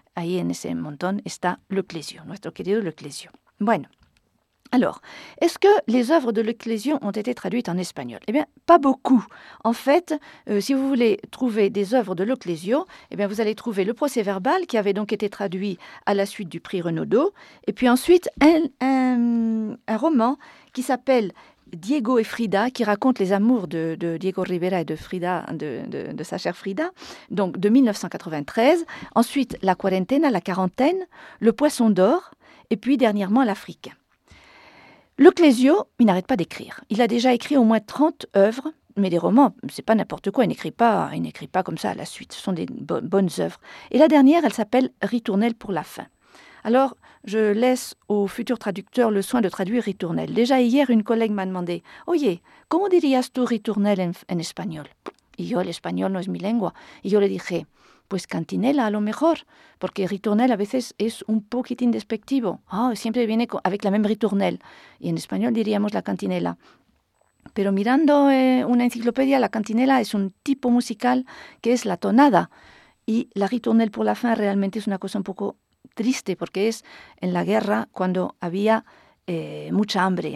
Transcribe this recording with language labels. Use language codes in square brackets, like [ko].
[es] Ahí en ese montón está Luc Lesio, nuestro querido Luc Lesio. [fr] Bueno, alors, est-ce que les œuvres de Luc Lesio ont été traduites en espagnol? Eh bien, pas beaucoup. En fait, si vous voulez trouver des œuvres de Luc Lesio, eh bien, vous allez trouver le procès verbal qui avait donc été traduit à la suite du prix Renaudot, et puis ensuite un roman qui s'appelle Diego et Frida, qui raconte les amours de Diego Rivera et de Frida, de sa chère Frida, donc de 1993. Ensuite, la quarantaine, la quarantaine, le poisson d'or, et puis dernièrement, l'Afrique. Luc Lesio, il n'arrête pas d'écrire. Il a déjà écrit au moins 30 œuvres, mais des romans, c'est pas n'importe quoi, il n'écrit pas comme ça à la suite. Ce sont des bonnes œuvres. Et la dernière, elle s'appelle Ritournelle pour la fin. Alors, je laisse au futur traducteur le soin de traduire ritournelle. Déjà hier, une collègue m'a demandé « [es] Oye, ¿cómo dirías tú ritournelle en español ?» Y yo, el español no es mi lengua. Y yo le dije « Pues cantinela, a lo mejor, porque ritournelle a veces es un poquitín despectivo. Oh, siempre viene [fr] avec la même ritournelle. [es] Y en español diríamos la cantinela. Pero mirando una enciclopedia, la cantinela es un tipo musical que es la tonada. Y la ritournelle pour la fin realmente es una cosa un poco triste, porque es en la guerra cuando había mucha hambre.